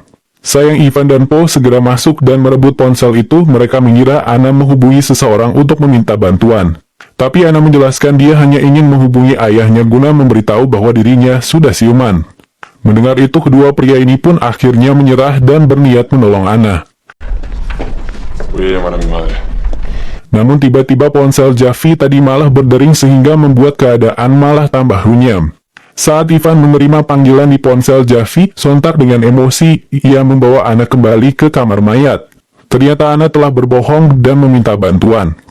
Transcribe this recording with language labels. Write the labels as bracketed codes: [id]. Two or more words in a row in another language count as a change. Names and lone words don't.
[id] Sayang Ivan dan Paul segera masuk dan merebut ponsel itu, mereka mengira Anna menghubungi seseorang untuk meminta bantuan. Tapi Anna menjelaskan dia hanya ingin menghubungi ayahnya guna memberitahu bahwa dirinya sudah siuman. Mendengar itu, kedua pria ini pun akhirnya menyerah dan berniat menolong Anna. [es] Voy a llamar a mi madre. [id] Namun tiba-tiba ponsel Javi tadi malah berdering sehingga membuat keadaan malah tambah runyam. Saat Ivan menerima panggilan di ponsel Javi, sontak dengan emosi, ia membawa Anna kembali ke kamar mayat. Ternyata Anna telah berbohong dan meminta bantuan.